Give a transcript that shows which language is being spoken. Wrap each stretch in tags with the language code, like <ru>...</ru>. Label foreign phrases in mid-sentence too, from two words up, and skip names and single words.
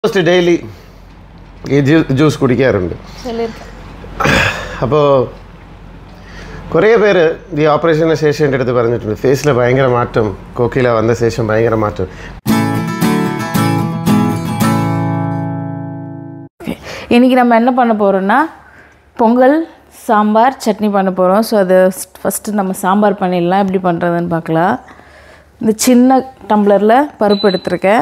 <en>Almost daily juice കുടിക്കാറുണ്ട്.</en> <ml>അപ്പോൾ കുറേ പേര് ഈ ഓപ്പറേഷന് ശേഷം എൻ്റെ അടുത്ത് പറഞ്ഞിട്ടുണ്ട് ഫേസിൽ ഭയങ്കര മാറ്റം, കോക്കില വന്ന ശേഷം ഭയങ്കര മാറ്റം.</ml> <ta>இன்றைக்கி நம்ம என்ன பண்ண போகிறோன்னா பொங்கல் சாம்பார் சட்னி பண்ண போகிறோம். ஸோ அது ஃபஸ்ட்டு நம்ம சாம்பார் பண்ணிடலாம். எப்படி பண்ணுறதுன்னு பார்க்கலாம். இந்த சின்ன டம்ளரில் பருப்பு எடுத்துருக்கேன்.</ta>